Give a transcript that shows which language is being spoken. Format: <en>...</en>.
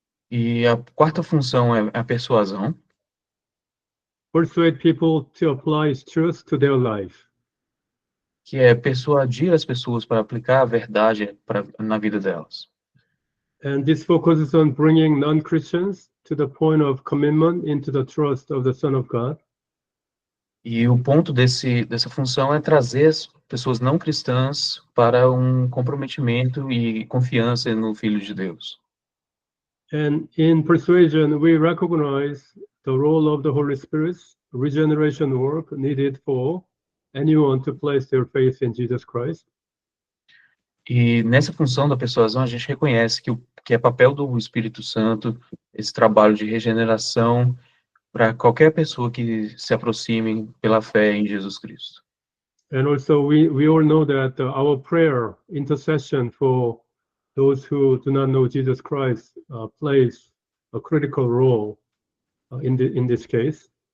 <pt>E a quarta função é a persuasão.</pt> <en>Persuade people to apply truth to their life.</en> <pt>Que é persuadir as pessoas para aplicar a verdade na vida delas.</pt> <en>And this focuses on bringing non-Christians to the point of commitment into the trust of the Son of God.</en> <pt>E o ponto dessa função é trazer as pessoas não cristãs para um comprometimento e confiança no Filho de Deus.</pt> <en>And in persuasion, we recognize the role of the Holy Spirit's regeneration work needed for anyone to place their faith in Jesus Christ.</en> <pt>E nessa função da persuasão, a gente reconhece que é papel do Espírito Santo esse trabalho de regeneração para qualquer pessoa que se aproxime pela fé em Jesus Cristo.</pt> <en>And also, we all know that our prayer, intercession for those who do not know Jesus Christ plays a critical role in this case.</en>